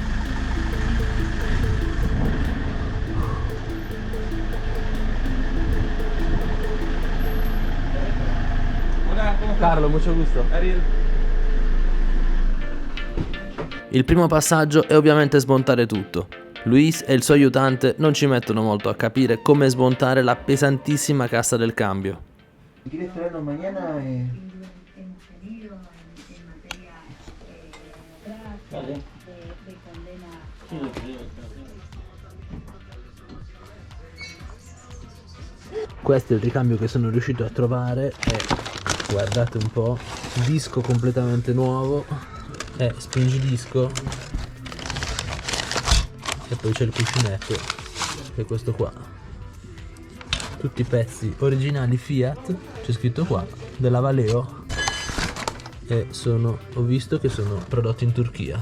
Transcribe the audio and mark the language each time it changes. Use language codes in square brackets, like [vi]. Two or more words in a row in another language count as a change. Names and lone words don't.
[es] Carlo, mucho gusto. [it] Il primo passaggio è ovviamente smontare tutto. Luis e il suo aiutante non ci mettono molto a capire come smontare la pesantissima cassa del cambio. [es] ¿Quieres traernos mañana? Vale. [it] Questo è il ricambio che sono riuscito a trovare e guardate un po', disco completamente nuovo e spingidisco e poi c'è il cuscinetto che è questo qua, tutti i pezzi originali Fiat, c'è scritto qua della Valeo e ho visto che sono prodotti in Turchia.